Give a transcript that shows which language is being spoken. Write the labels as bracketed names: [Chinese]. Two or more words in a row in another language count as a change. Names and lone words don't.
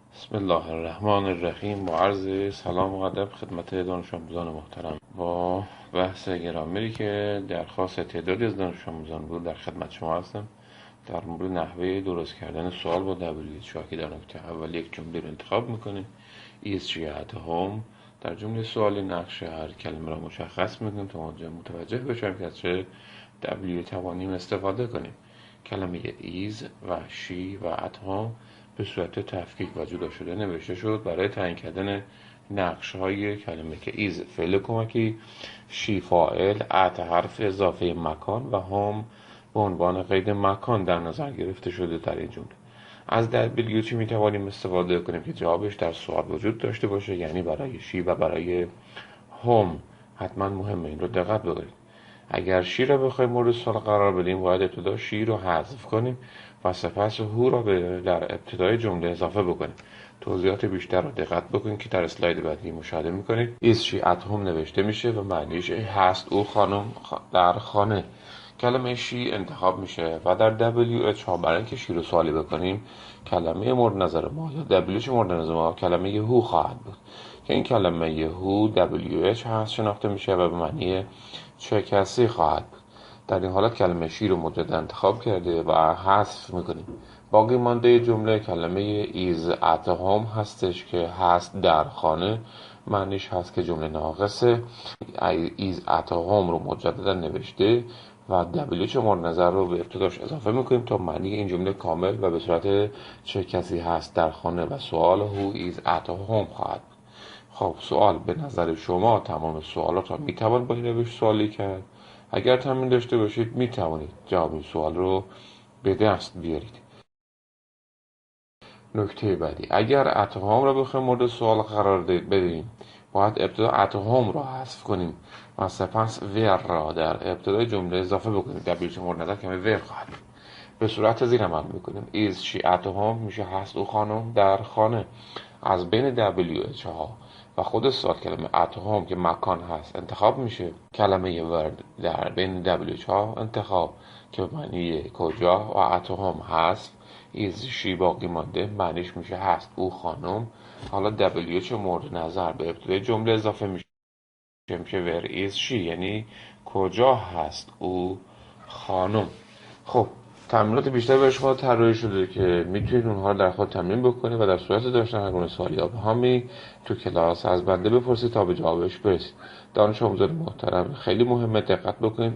[Arabic] بسم الله الرحمن الرحیم. [Persian] با عرض سلام و ادب خدمت دانش آموزان محترم، با بحث گرامری که درخواست تعدادی از دانش آموزان بود در خدمت شما هستم در مورد نحوه درست کردن سوال با WH که در نکته اول یک جمله رو انتخاب میکنیم. [English] Is she at home؟ [Persian] در جمله سوالی نقش هر کلمه را مشخص میکنیم تا متوجه بشیم که از چه W توانیم استفاده کنیم. کلمه is و she و [English] at home [Persian] به صورت تفکیک و جدا شده نوشته شد برای تعیین کردن نقش های کلمه که is فعل کمکی، she فاعل، at حرف اضافه مکان و home به عنوان قید مکان در نظر گرفته شده در این جمله. از WH می توانیم استفاده کنیم که جوابش در سوال وجود داشته باشه، یعنی برای she و برای home. حتما مهمه این رو دقت بگیرید. اگر شی را بخوایم مورد سوال قرار بدیم باید ابتدا شی رو حذف کنیم و سپس هو را در ابتدای جمله اضافه بکنیم. توضیحات بیشتر را دقت بکنید که در اسلاید بعدی مشاهده میکنید. [English] Is she at home [Persian] نوشته میشه و معنیش هست او خانم در خانه. کلمه شی انتخاب میشه و در WH ها برای اینکه شی رو سوالی بکنیم کلمه مورد نظر ما یا WH مورد نظر ما کلمه هو خواهد بود که این کلمه هو WH هست شناخته میشه و به معنی چه کسی خواهد بود. در این حالت کلمه شی رو مجدد انتخاب کرده و حذف میکنیم. باقی مانده جمله کلمه [English] is at home [Persian] هستش که هست در خانه. معنیش هست که جمله ناقصه. [English] is at home [Persian] رو مجددا نوشته و WH مورد نظر رو به ابتداش اضافه میکنیم تا معنی این جمله کامل و به صورت چه کسی هست در خانه و سوال [English] who is at home [Persian] خواهد بود. خب سوال به نظر شما تمام سوالات را میتوان با این روش سوالی کرد؟ اگر تمرین داشته باشید میتوانید جواب این سوال رو به دست بیارید. نکته بعدی، اگر [English] at home [Persian] را بخوایم مورد سوال قرار بدیم باید ابتدا [English] at home [Persian] را حذف کنیم و سپس where را در ابتدای جمله اضافه بکنیم. WH مورد نظر کلمه where خواهد. به صورت زیر عمل میکنیم. [English] is she at home [Persian] میشه هست او خانم در خانه. از بین WH ها و خود سوال کلمه [English] at home [Persian] که مکان هست انتخاب میشه. کلمه where در بین WH ها انتخاب که معنی کجا و [English] at home [Persian] هست. [English] is she [Persian] باقی مانده معنیش میشه هست او خانم. حالا WH مورد نظر به ابتدای جمله اضافه میشه [English] where is she [Persian] یعنی کجا هست او خانم. خب تمرینات بیشتر برای شما طراحی شده که میتونید اونها رو در خود تمرین بکنید و در صورت داشتن هر گونه سوالی یا ابهامی تو کلاس از بنده بپرسید تا به جوابش برسید. دانش آموزان محترم خیلی مهمه دقت بکنید.